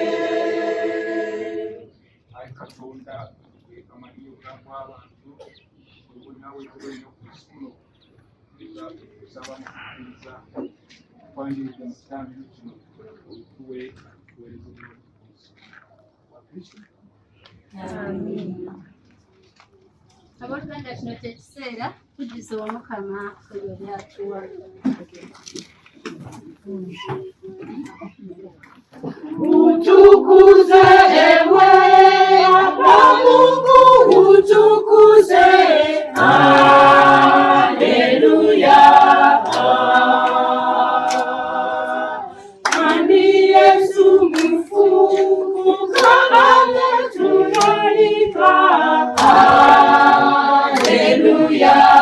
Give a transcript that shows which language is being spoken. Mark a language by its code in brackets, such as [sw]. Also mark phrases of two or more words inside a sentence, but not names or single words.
[lg] Ayi Katonda amanyi obulamu bw'abantu nawe tulina okusoma okusaba mu kukkiriza okwanjiriza mu kitangazo kino otuwe tuweereze wa Kristo. Abooluganda, kino kye kiseera tujjuze Omukama ebyo by'atuwa. [sw] Utukuze ewe Baba Mungu, utukuze, haleluya. Kwani Yesu mfufuka ametulalika, haleluya.